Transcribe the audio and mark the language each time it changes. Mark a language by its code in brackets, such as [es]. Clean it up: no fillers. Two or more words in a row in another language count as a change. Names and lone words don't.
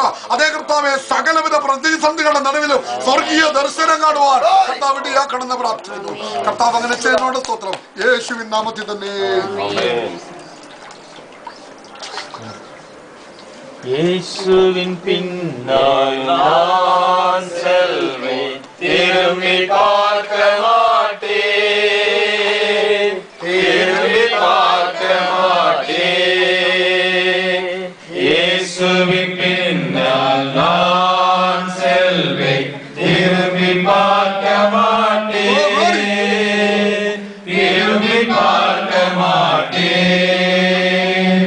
[ml] അതേ കർത്താവെ, സകലവിധ പ്രതിസന്ധികളുടെ നടുവിലും സ്വർഗീയ ദർശനം കാണുവാൻ കർത്താവ് ഇടയാക്കണമെന്ന് പ്രാർത്ഥിക്കുന്നു. കർത്താവ് അങ്ങനെ ചെയ്യുന്നുകൊണ്ട് സ്തോത്രം. യേശുവിൻ നാമത്തിൽ തന്നെ. യേശുവിൻ പിന്നായി [ta] நான் செல்வேன், திரும்பி பார்க்க மாட்டேன், திரும்பி பார்க்க மாட்டேன். இயேசுவின் பின்னால் நான் செல்வேன், திரும்பி பார்க்க மாட்டேன், திரும்பி பார்க்க மாட்டேன்.